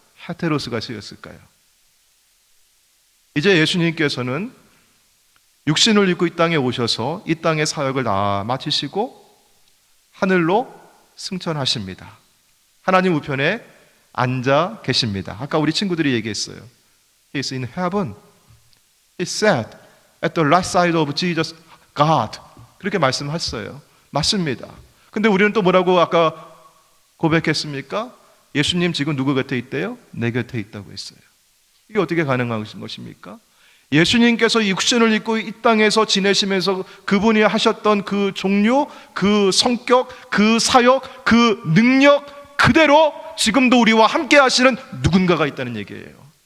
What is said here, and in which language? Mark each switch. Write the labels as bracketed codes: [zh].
[ko] 헤테로스가 쓰였을까요? 이제 예수님께서는 육신을 입고 이 땅에 오셔서 이 땅의 사역을 다 마치시고 하늘로 승천하십니다. 하나님 우편에 앉아 계십니다. 아까 우리 친구들이 얘기했어요. [en] He is in heaven. He sat at the right side of Jesus, God. [ko] 그렇게 말씀하셨어요. 맞습니다. 근데 우리는 또 뭐라고 아까 고백했습니까? 예수님 지금 누구 곁에 있대요? 내 곁에 있다고 했어요. 이게 어떻게 가능한 것입니까? 예수님께서 육신을 입고 이 땅에서 지내시면서 그분이 하셨던 그 종류, 그 성격, 그 사역, 그 능력 그대로 지금도 우리와 함께 하시는 누군가가 있다는 얘기예요.